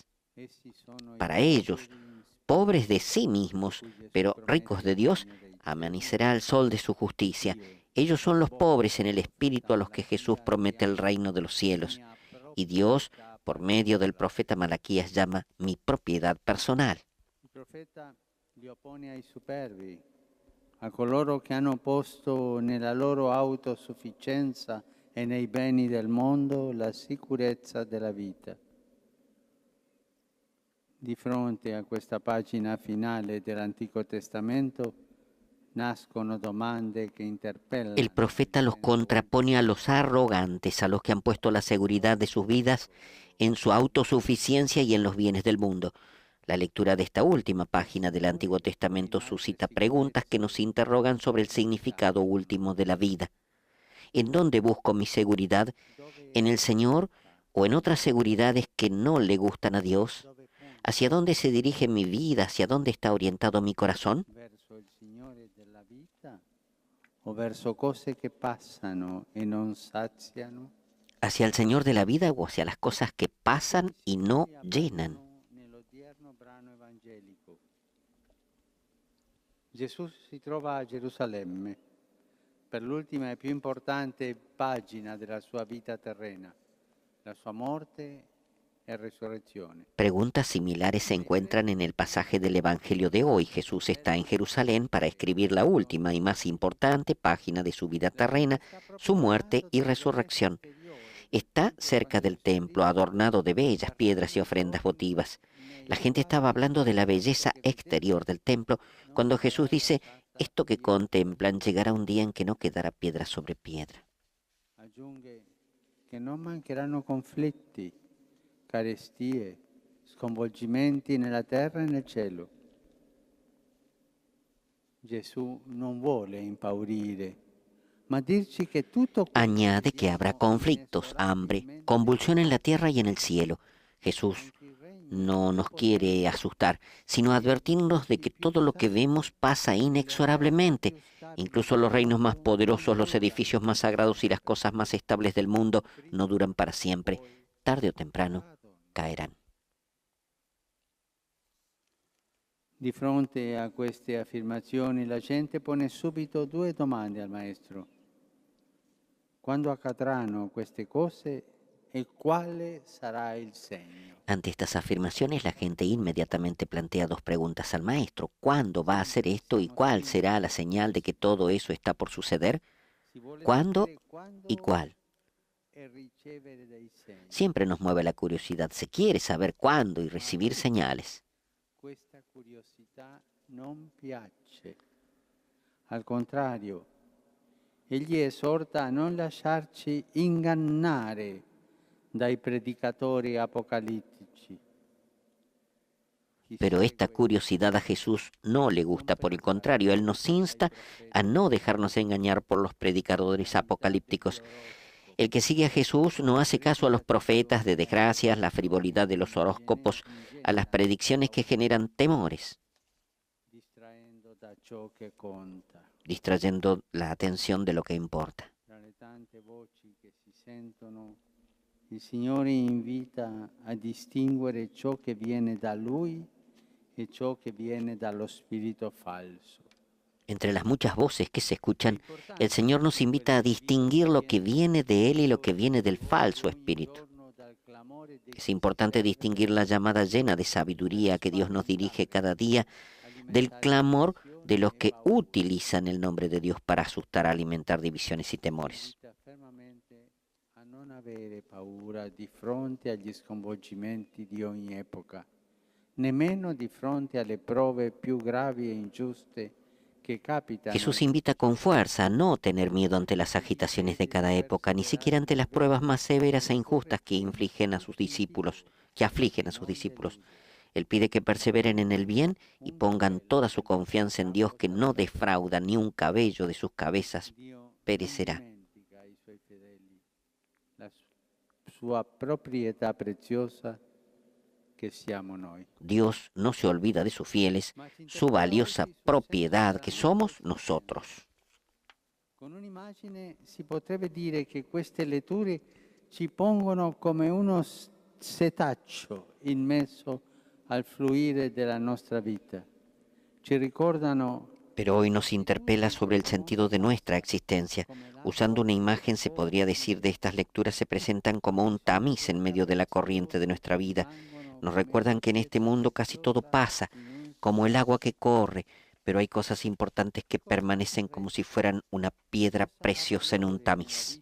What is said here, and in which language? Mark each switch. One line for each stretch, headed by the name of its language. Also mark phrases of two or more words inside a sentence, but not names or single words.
Spanish: Para ellos, pobres de sí mismos, pero ricos de Dios, amanecerá el sol de su justicia. Ellos son los pobres en el espíritu a los que Jesús promete el reino de los cielos. Y Dios, por medio del profeta Malaquías, llama mi propiedad personal.
Italian: Il profeta li oppone ai superbi, a coloro che hanno posto nella loro autosufficienza e nei beni del mondo la sicurezza della vita. Di fronte a questa pagina finale dell'Antico Testamento nascono domande
Spanish: que interpelan. El profeta los contrapone a los arrogantes, a los que han puesto la seguridad de sus vidas en su autosuficiencia y en los bienes del mundo. La lectura de esta última página del Antiguo Testamento suscita preguntas que nos interrogan sobre el significado último de la vida. ¿En dónde busco mi seguridad? ¿En el Señor o en otras seguridades que no le gustan a Dios? ¿Hacia dónde se dirige mi vida? ¿Hacia dónde está orientado mi corazón?
Italian: Verso il Signore della vita o verso cose che passano e non saziano?
Spanish: ¿Hacia el Señor de la vida o hacia las cosas que pasan y no llenan?
Italian: Nell'odierno brano evangelico. Gesù si trova a Gerusalemme per l'ultima e più importante pagina della sua vita terrena, la sua morte e resurrezione.
Spanish: Preguntas similares se encuentran en el pasaje del Evangelio de hoy. Jesús está en Jerusalén para escribir la última y más importante página de su vida terrena, su muerte y resurrección. Está cerca del templo, adornado de bellas piedras y ofrendas votivas. La gente estaba hablando de la belleza exterior del templo cuando Jesús dice: esto que contemplan llegará un día en que no quedará piedra sobre piedra.
Italian: Aggiunge che non mancheranno conflitti, carestie, sconvolgimenti nella terra e nel cielo. Gesù non vuole impaurire, ma dirci che tutto
Spanish: Añade que habrá conflictos, hambre, convulsión en la tierra y en el cielo. Jesús no nos quiere asustar, sino advertirnos de que todo lo que vemos pasa inexorablemente. Incluso los reinos más poderosos, los edificios más sagrados y las cosas más estables del mundo no duran para siempre. Tarde o temprano caerán.
Italian: Di fronte a queste affermazioni la gente pone subito due domande al Maestro. Quando accadranno queste cose e quale sarà il segno?
Spanish: Ante estas afirmaciones, la gente inmediatamente plantea dos preguntas al Maestro. ¿Cuándo va a hacer esto y cuál será la señal de que todo eso está por suceder? ¿Cuándo y cuál? Siempre nos mueve la curiosidad. Se quiere saber cuándo y recibir señales.
Italian: Questa curiosità non piace. Al contrario, egli esorta a non lasciarci ingannare dai predicatori apocalittici.
Spanish: Pero esta curiosidad a Jesús no le gusta, por el contrario, Él nos insta a no dejarnos engañar por los predicadores apocalípticos. El que sigue a Jesús no hace caso a los profetas de desgracias, la frivolidad de los horóscopos, a las predicciones que generan temores, distrayendo la atención de lo que importa.
Italian: Il Signore invita a distinguere ciò che viene da Lui e ciò che viene dallo spirito falso.
Spanish: Entre las muchas voces que se escuchan, el Señor nos invita a distinguir lo que viene de Él y lo que viene del falso espíritu. Es importante distinguir la llamada llena de sabiduría que Dios nos dirige cada día del clamor de los que utilizan el nombre de Dios para asustar, alimentar divisiones y temores.
Italian: A non avere paura di fronte agli sconvolgimenti di ogni epoca, nemmeno di fronte alle prove più gravi e ingiuste che capitano.
Spanish: Jesús invita con fuerza a no tener miedo ante las agitaciones de cada época, ni siquiera ante las pruebas más severas e injustas que afligen a sus discípulos. Él pide que perseveren en el bien y pongan toda su confianza en Dios, que no defrauda, ni un cabello de sus cabezas perecerá.
Italian: La sua proprietà preziosa che siamo noi.
Spanish: Dios no se olvida de sus fieles, su valiosa propiedad que somos nosotros.
Italian: Con un'immagine si potrebbe dire che queste letture ci pongono come uno setaccio in mezzo al fluire della nostra vita. Ci ricordano.
Spanish: Pero hoy nos interpela sobre el sentido de nuestra existencia. Usando una imagen, se podría decir, de estas lecturas se presentan como un tamiz en medio de la corriente de nuestra vida. Nos recuerdan que en este mundo casi todo pasa, como el agua que corre, pero hay cosas importantes que permanecen como si fueran una piedra preciosa en un tamiz.